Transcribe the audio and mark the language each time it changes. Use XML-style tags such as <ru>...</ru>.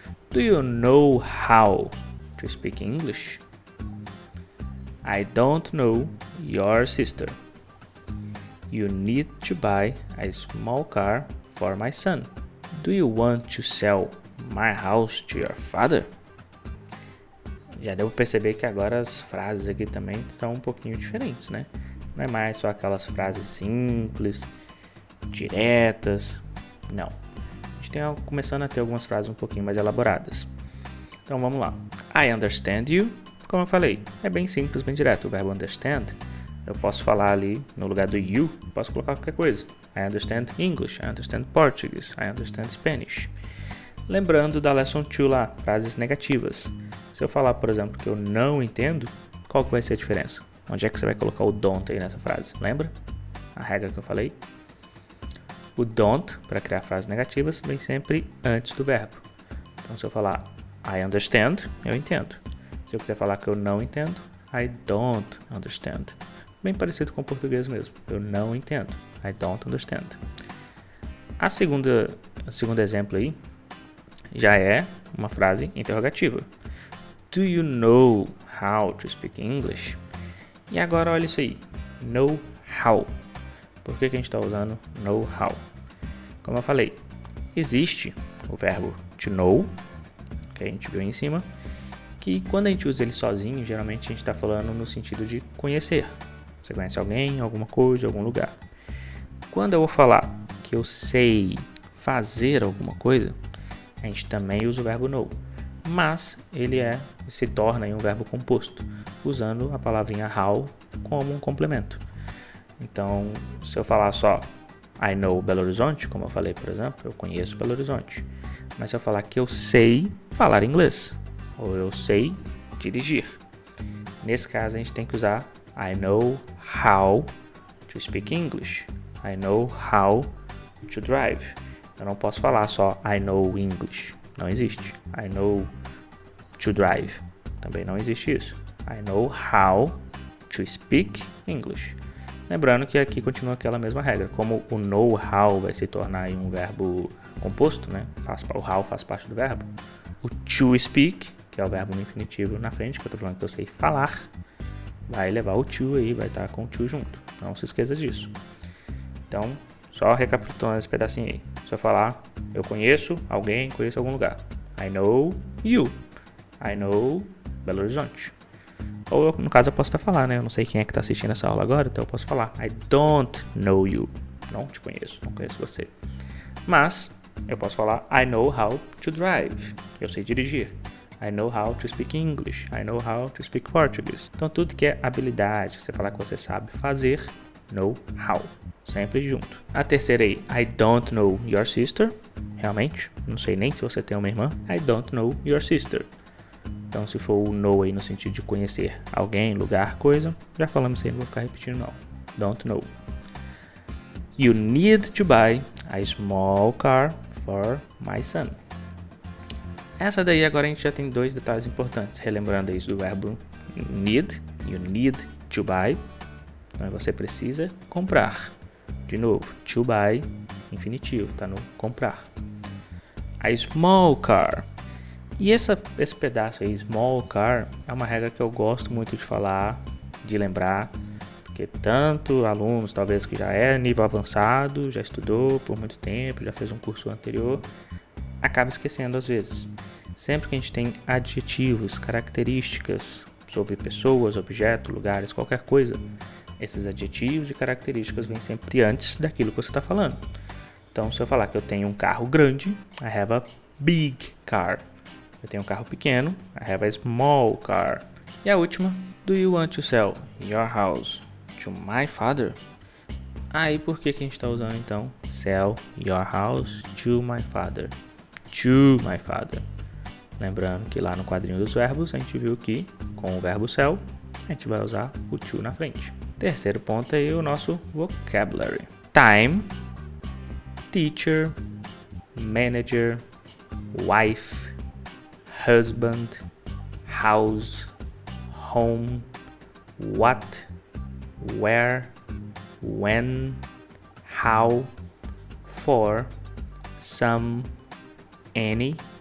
<en>Do you know how to speak English? I don't know your sister. You need to buy a small car for my son. Do you want to sell my house to your father?</en> <pt>Já deu pra perceber que agora as frases aqui também são um pouquinho diferentes, né? Não é mais só aquelas frases simples, diretas. Não. A gente tem começando a ter algumas frases um pouquinho mais elaboradas. Então vamos lá.</pt> <en>I understand you.</en> <pt>Como eu falei, é bem simples, bem direto. O verbo understand, eu posso falar ali no lugar do you, posso colocar qualquer coisa.</pt> <en>I understand English, I understand Portuguese, I understand Spanish.</en> <pt>Lembrando da lesson 2 lá, frases negativas. Se eu falar, por exemplo, que eu não entendo, qual que vai ser a diferença? Onde é que você vai colocar o don't aí nessa frase? Lembra? A regra que eu falei? O don't, para criar frases negativas, vem sempre antes do verbo. Então, se eu falar I understand, eu entendo. Se eu quiser falar que eu não entendo,</pt> <en>I don't understand.</en> <pt>Bem parecido com o português mesmo. Eu não entendo.</pt> <en>I don't understand.</en> <pt>O segundo exemplo aí já é uma frase interrogativa. Do you know how to speak English? E agora olha isso aí. Know how. Por que a gente está usando know how? Como eu falei, existe o verbo to know, que a gente viu aí em cima, que quando a gente usa ele sozinho, geralmente a gente está falando no sentido de conhecer. Você conhece alguém, alguma coisa, algum lugar. Quando eu vou falar que eu sei fazer alguma coisa, a gente também usa o verbo know. Mas ele se torna um verbo composto, usando a palavrinha how como um complemento. Então, se eu falar só</pt> <en>I know Belo Horizonte,</en> <pt>como eu falei, por exemplo, eu conheço Belo Horizonte. Mas se eu falar que eu sei falar inglês, ou eu sei dirigir, nesse caso a gente tem que usar</pt> <en>I know how to speak English.</en> <pt>I know how to drive. Eu não posso falar só I know English. Não existe.</pt> <en>I know to drive.</en> <pt>Também não existe isso.</pt> <en>I know how to speak English.</en> <pt>Lembrando que aqui continua aquela mesma regra. Como o know-how vai se tornar um verbo composto, né? O how faz parte do verbo. O to speak, que é o verbo no infinitivo na frente, que eu tô falando que eu sei falar, vai levar o to aí, vai estar com o to junto. Não se esqueça disso. Então, só recapitulando esse pedacinho aí. Se eu falar, eu conheço alguém, conheço algum lugar.</pt> <en>I know you. I know Belo Horizonte.</en> <pt>Ou no caso eu posso até falar, né? Eu não sei quem é que está assistindo essa aula agora, então eu posso falar</pt> <en>I don't know you.</en> <pt>Não te conheço, não conheço você. Mas eu posso falar</pt> <en>I know how to drive.</en> <pt>Eu sei dirigir.</pt> <en>I know how to speak English. I know how to speak Portuguese.</en> <pt>Então tudo que é habilidade, você falar que você sabe fazer, know how. Sempre junto. A terceira aí,</pt> <en>I don't know your sister.</en> <pt>Realmente, não sei nem se você tem uma irmã.</pt> <en>I don't know your sister.</en> <pt>Então, se for o know aí no sentido de conhecer alguém, lugar, coisa, já falamos isso aí, não vou ficar repetindo não.</pt> <en>Don't know. You need to buy a small car for my son.</en> <pt>Essa daí agora a gente já tem dois detalhes importantes. Relembrando isso do verbo need.</pt> <en>You need to buy.</en> <pt>Então, você precisa comprar. De novo, to buy, infinitivo, tá no comprar. A small car. E esse pedaço aí, small car, é uma regra que eu gosto muito de falar, de lembrar, porque tanto alunos, talvez que já é nível avançado, já estudou por muito tempo, já fez um curso anterior, acaba esquecendo às vezes. Sempre que a gente tem adjetivos, características sobre pessoas, objetos, lugares, qualquer coisa, esses adjetivos e características vêm sempre antes daquilo que você está falando. Então, se eu falar que eu tenho um carro grande,</pt> <en>I have a big car.</en> <pt>Eu tenho um carro pequeno,</pt> <en>I have a small car.</en> <pt>E a última,</pt> <en>do you want to sell your house to my father?</en> <pt>Aí por que a gente está usando então</pt> <en>sell your house to my father? To my father.</en> <pt>Lembrando que lá no quadrinho dos verbos a gente viu que com o verbo sell a gente vai usar o to na frente. Terceiro ponto aí, o nosso vocabulary.</pt> <en>Time, teacher, manager, wife, husband, house, home, what, where, when, how, for, some, any,</en>